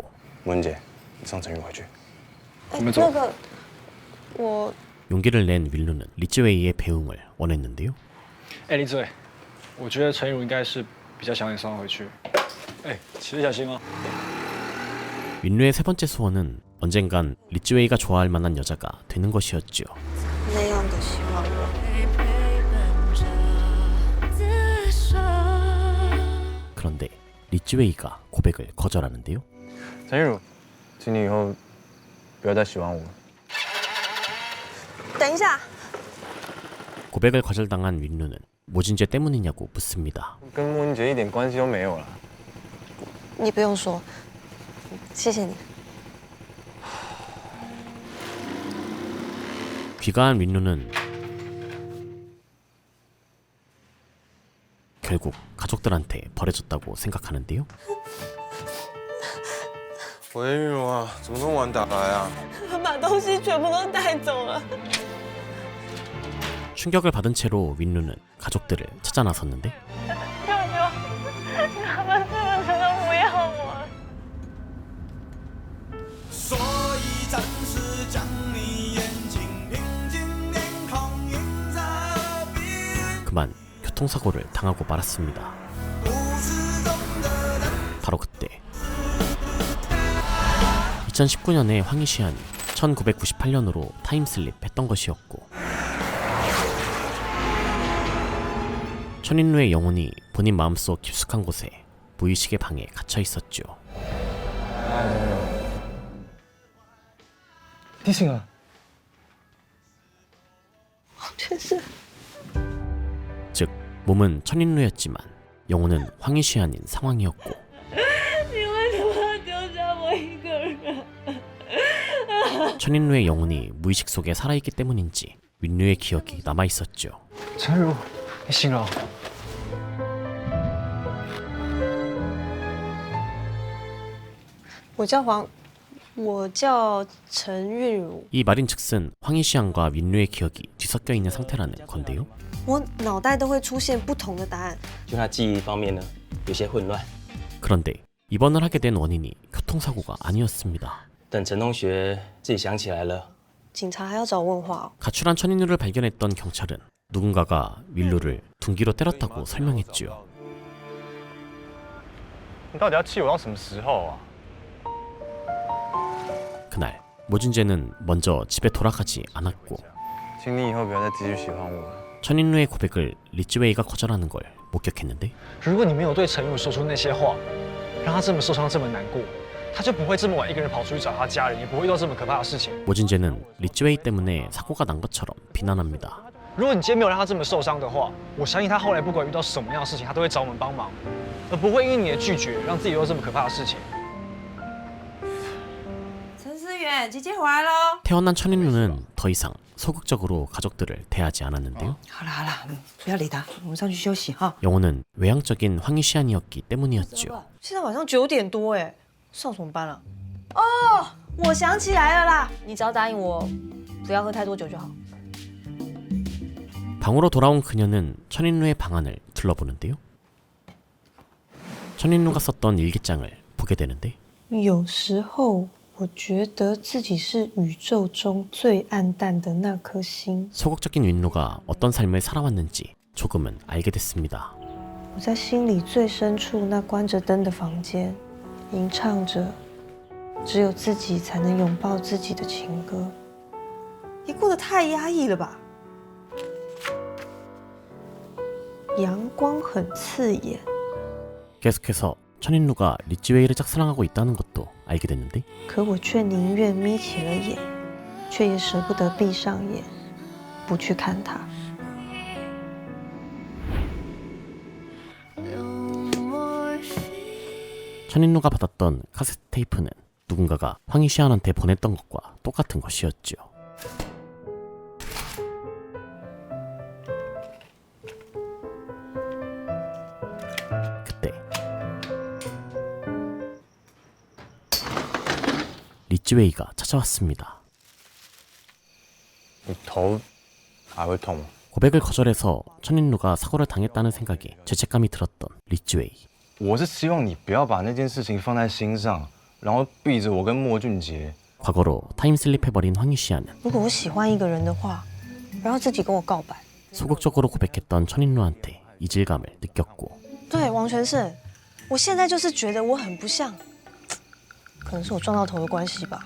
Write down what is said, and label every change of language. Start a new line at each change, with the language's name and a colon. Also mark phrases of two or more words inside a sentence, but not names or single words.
Chinese: 文姐，你送陈玉回去。那个，我
Korean: 용기를 낸 윈루는 리쯔웨이의 배웅을 원했는데요.
Chinese: 哎，李嘴，我觉得陈如应该是比较想你送他回去。哎，骑车小心哦。
Korean: 윈루의 세 번째 소원은 언젠간 리쯔웨이가 좋아할 만한 여자가 되는 것이었죠.
Chinese: 那样的希望我。
Korean: 그런데 리쯔웨이가 고백을 거절하는데요.
Chinese: 陈玉茹，请你以后不要再喜欢我。等一下，
Korean: 고백을 거절당한 윈루는 모진재 때문이냐고 묻습니다.
Chinese: 跟孟姐一点关系都没有了。你不用说，谢谢你。
Korean: 귀가한 윈루는 결국 가족들한테 버려졌다고 생각하는데요.
Chinese: 喂，玉茹啊，怎么这么晚打来啊？把东西全部都带走了。
Korean: 충격을 받은 채로 윈루는 가족들을 찾아 나섰는데
Chinese: 舅舅，他们是不是都不要我？所以暂时将你眼睛平静脸孔映在耳边。
Korean: 그만 교통사고를 당하고 말았습니다. 바로 그때 2019년에 황희시안이 1998년으로 타임슬립했던 것이었고 천인루의 영혼이 본인 마음속 깊숙한 곳에 무의식의 방에 갇혀 있었죠.
Chinese: 提醒了。真是。
Korean: 즉 몸은 천인루였지만 영혼은 황희시안인 상황이었고
Chinese: 你为什么要丢下我一个人？
Korean: 천인루의 영혼이 무의식 속에 살아있기 때문인지 윈루의 기억이 남아있었죠.
Chinese: 陈如，你醒了。我叫黄，我叫陈韵如。
Korean: 이 말인즉슨 황희시안과 윈루의 기억이 뒤섞여 있는 상태라는 건데요.
Chinese: 我脑袋都会出现不同的答案。就他记忆方面呢，有些混乱。
Korean: 그런데 입원을 하게 된 원인이 교통사고가 아니었습니다.
Chinese: 等陈同学自己想起来了，警察还要找问话。
Korean: 가출한 천인루를 발견했던 경찰은 누군가가 윌루를 둔기로 때렸다고 설명했죠.
Chinese: 你到底要气我到什么时候啊？
Korean: 그날 모진재는 먼저 집에 돌아가지 않았고
Chinese: 请你以后不要再继续喜欢我了。
Korean: 천인루의 고백을 리쯔웨이가 거절하는 걸 목격했는데
Chinese: 如果你没有对陈如说出那些话，让他这么受伤，这么难过，他就不会这么晚一个人跑出去找他家人，也不会遇到这么可怕的事情。
Korean: 모진재는 리쯔웨이 때문에 사고가 난 것처럼 비난합니다.
Chinese: 如果你今天没有让他这么受伤的话，我相信他后来不管遇到什么样的事情，他都会找我们帮忙，而不会因为你的拒绝让自己遇到这么可怕的事情。陈思远，姐姐回来喽。
Korean: 태어난 천인루는 더 이상 소극적으로 가족들을 대하지 않았는데요.
Chinese: 好了好了，不要理他，我们上去休息哈。
Korean: 영호는 외향적인 황희시안이었기 때문이었죠.
Chinese: 现在晚上9点多哎，上什么班啊？哦，我想起来了啦，你只要答应我，不要喝太多酒就好。
Korean: 방으로 돌아온 그녀는 천인루의 방안을 둘러보는데요. 천인루가 썼던 일기장을 보게 되는데
Chinese: 有时候我觉得自己是宇宙中最暗淡的那颗星。
Korean: 소극적인 윈루가 어떤 삶을 살아왔는지 조금은 알게 됐습니다.
Chinese: 我在心里最深处那关着灯的房间，吟唱着只有自己才能拥抱自己的情歌。你过得太压抑了吧？阳光很刺眼。
Korean: 계속해서 천인루가 리찌웨이를 짝사랑하고 있다는 것도 알게 됐는데
Chinese: 可我却宁愿眯起了眼，却也舍不得闭上眼，不去看他。
Korean: 천인루가 받았던 카세트 테이프는 누군가가 황희시안한테 보냈던 것과 똑같은 것이었죠. 그때 리찌웨이가 찾아왔습니다.
Chinese: 你头还会痛吗？
Korean: 고백을 거절해서 천인루가 사고를 당했다는 생각에 죄책감이 들었던 리찌웨이.
Chinese: 我是希望你不要把那件事情放在心上，然后逼着我跟莫俊杰。
Korean: 과거로 타임슬립해버린 황희시안은
Chinese: 如果我喜欢一个人的话，然后自己跟我告白。
Korean: 소극적으로 고백했던 천인루한테 이질감을 느꼈고
Chinese: 对，王全胜，我现在就是觉得我很不像，可能是我撞到头的关系吧。